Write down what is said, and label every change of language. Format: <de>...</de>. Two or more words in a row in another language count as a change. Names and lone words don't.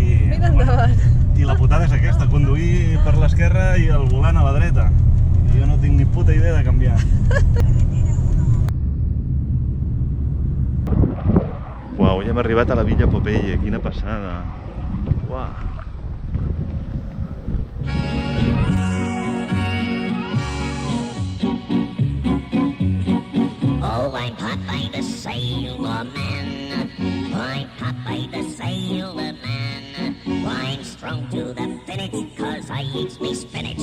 <ca>Mira endavant. I la putada és aquesta, conduir per l'esquerra i el volant a la dreta. I jo no tinc ni puta idea de canviar. Uau, ja hem arribat a la Villa Popeye, quina passada. Uau.</ca> <en>Oh, I'm Popeye the Sailor Man. I'm Popeye the Sailor Man. I'm strong to the finish, cause I eats me spinach.</en>